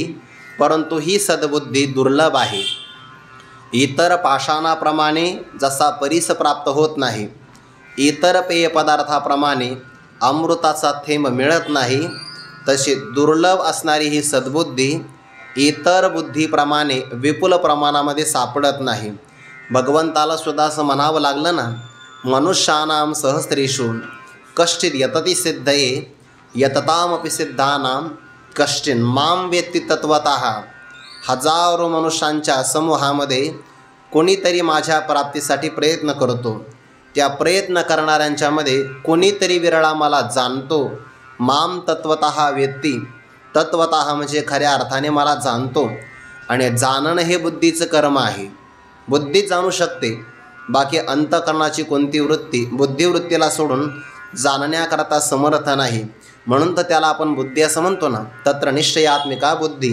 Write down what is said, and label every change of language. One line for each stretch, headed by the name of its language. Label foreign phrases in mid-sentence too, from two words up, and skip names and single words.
Marathi: परंतु ही सद्बुद्धी दुर्लभ आहे. इतर पाषाणाप्रमाणे जसा परीस प्राप्त होत नाही, इतर पेय पदार्थाप्रमाणे अमृताचा थेंब मिळत नाही, तशी दुर्लभ असणारी ही सद्बुद्धी इतर बुद्धीप्रमाणे विपुल प्रमाणामध्ये सापडत नाही. भगवंताला सुद्धा असं म्हणावं लागलं ना,
Sanskrit: मनुष्यानां सहस्रेषु कश्चित् यतति सिद्धये यततामपि सिद्धानां कश्चिन् मां वेत्ति तत्वतः.
Marathi: हजारो मनुष्यांच्या समूहामध्ये कोणीतरी माझ्या प्राप्तीसाठी प्रयत्न करतो. त्या प्रयत्न करणाऱ्यांच्यामध्ये कोणीतरी विरळा मला जाणतो.
Sanskrit: माम तत्वतः वेत्ती.
Marathi: तत्वतः म्हणजे खऱ्या अर्थाने मला जाणतो. आणि जाणणं हे बुद्धीचं कर्म आहे. बुद्धी जाणू शकते, बाकी अंतःकरणाची कोणती वृत्ती बुद्धिवृत्तीला सोडून जाणण्याकरता समर्थ नाही. म्हणून तर त्याला आपण बुद्धी असं म्हणतो ना.
Sanskrit: तत्र निश्चयात्मिका बुद्धी.